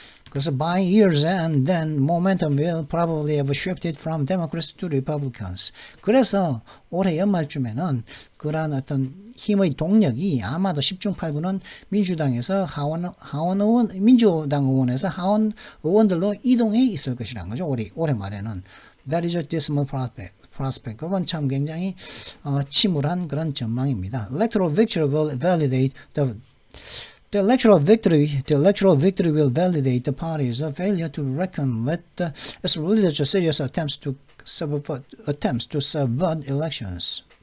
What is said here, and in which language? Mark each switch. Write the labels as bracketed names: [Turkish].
[Korean] 그래서 [English] by year's end, then momentum will probably have shifted from Democrats to Republicans. [Korean] 그래서 올해 연말쯤에는 그러한 어떤 힘의 동력이 아마도 10중 8구는 민주당에서 민주당 의원에서 하원 의원들로 이동해 있을 것이라는 거죠. 올해 말에는. [English] That is a dismal prospect. [Korean] 그건 참 굉장히 침울한 그런 전망입니다. [English] Electoral victory will validate The electoral victory will validate the party's failure to reckon with its religious serious attempts to subvert elections.